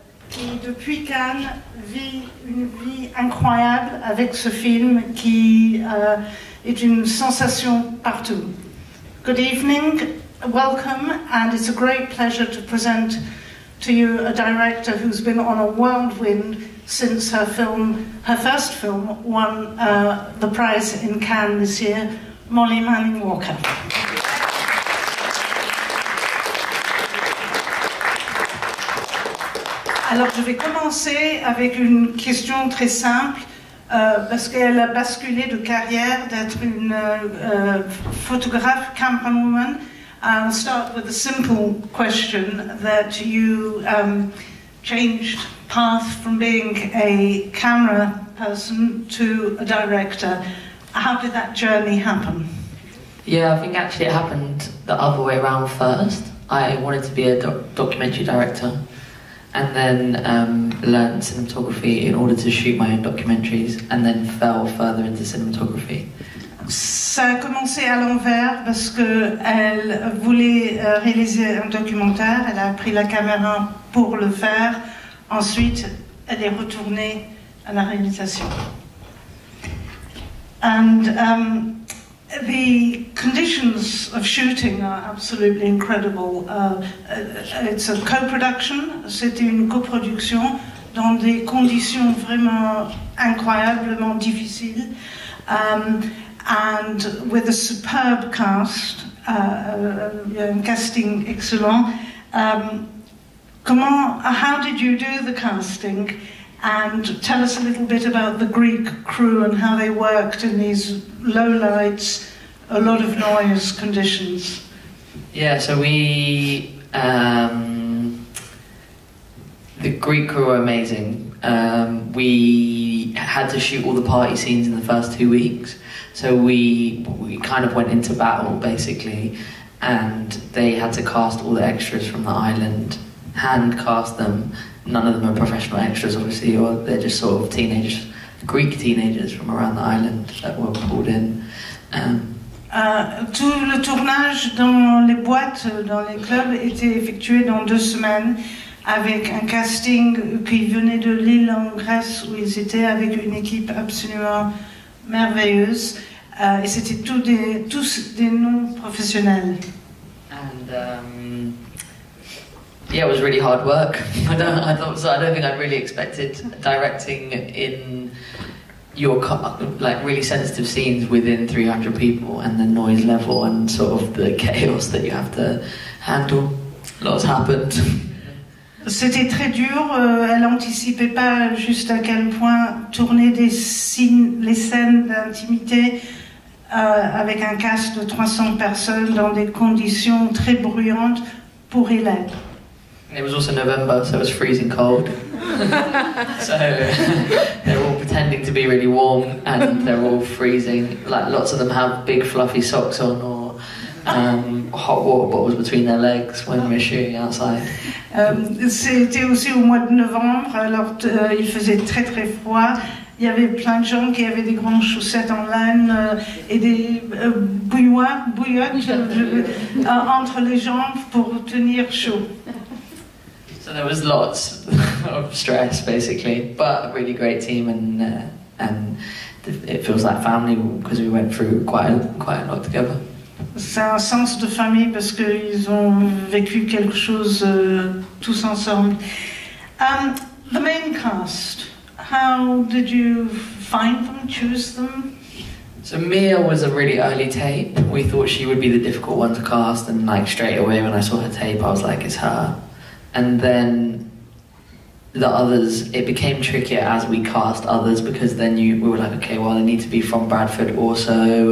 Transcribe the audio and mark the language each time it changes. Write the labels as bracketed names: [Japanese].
[French] qui, depuis Cannes, vit une vie incroyable avec ce film qui est une sensation partout. [English] Good evening, welcome, and it's a great pleasure to present to you a director who's been on a whirlwind since her first film won the prize in Cannes this year, Molly Manning Walker. [French] Alors je vais commencer avec une question très simple, parce qu'elle a basculé de carrière d'être une photographe, camerawoman. [English] I'll start with a simple question that you changed path from being a camera person to a director. How did that journey happen? Yeah, I think actually it happened the other way around first. I wanted to be a documentary director and then learned cinematography in order to shoot my own documentaries and then fell further into cinematography. [French] Ça a commencé à l'envers parce qu'elle voulait réaliser un documentaire, elle a pris la caméra pour le faire, ensuite elle est retournée à la réalisation. [English] And the conditions of shooting are absolutely incredible. It's a co-production, [French] c'était une coproduction dans des conditions vraiment incroyablement difficiles. [English] And with a superb cast, [French] un casting excellent. [English] How did you do the casting? And tell us a little bit about the Greek crew and how they worked in these low lights, a lot of noise conditions. Yeah, so the Greek crew were amazing. We had to shoot all the party scenes in the first 2 weeks. So we kind of went into battle basically, and they had to cast all the extras from the island, hand cast them. None of them are professional extras obviously, or they're just sort of teenagers, Greek teenagers from around the island that were pulled in. [French] Tout le tournage dans les boîtes, dans les clubs, était effectué dans 2 semaines avec un casting qui venait de l'île en Grèce où ils étaient, avec une équipe absolument merveilleuse, et c'était tous des noms professionnels. [English] And yeah, it was really hard work. I don't think I'd really expected directing in your like really sensitive scenes within 300 people and the noise level and sort of the chaos that you have to handle. Lots happened. [French] C'était très dur, elle n'anticipait pas juste à quel point tourner les scènes d'intimité avec un cast de 300 personnes dans des conditions très bruyantes pourrait l'être. [English] It was also November, so it was freezing cold. So they're all pretending to be really warm and they're all freezing. Like lots of them have big fluffy socks on or hot water bottles between their legs when we're shooting outside. [French] C'était aussi au mois de novembre, alors il faisait très très froid. Il y avait plein de gens qui avaient des grandes chaussettes en laine et des bouillottes entre les jambes pour tenir chaud. [English] So there was lots of stress basically, but a really great team and it feels like family because we went through quite a lot together. [French] C'est un sens de famille parce qu'ils ont vécu quelque chose tous ensemble. [English] The main cast, how did you find them, choose them? So Mia was a really early tape. We thought she would be the difficult one to cast, and like straight away when I saw her tape I was like, it's her. And then the others, it became trickier as we cast others because then we were like, okay, well they need to be from Bradford also.